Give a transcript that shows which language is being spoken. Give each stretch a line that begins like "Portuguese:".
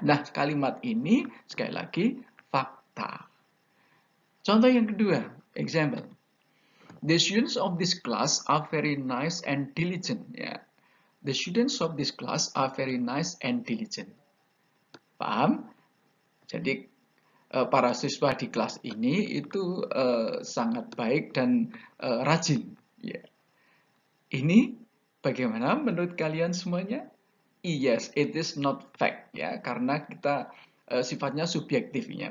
Indonesian: Nah, kalimat ini sekali lagi fakta. Contoh yang kedua, example.
English: The students of this class are very nice and diligent. Ya. The students of this class are very nice and diligent.
Indonesian: Paham? Jadi para siswa di kelas ini itu sangat baik dan rajin. Ya. Ini bagaimana menurut kalian semuanya?
English: Yes, it is not fact ya,
Indonesian: karena kita sifatnya subjektifnya.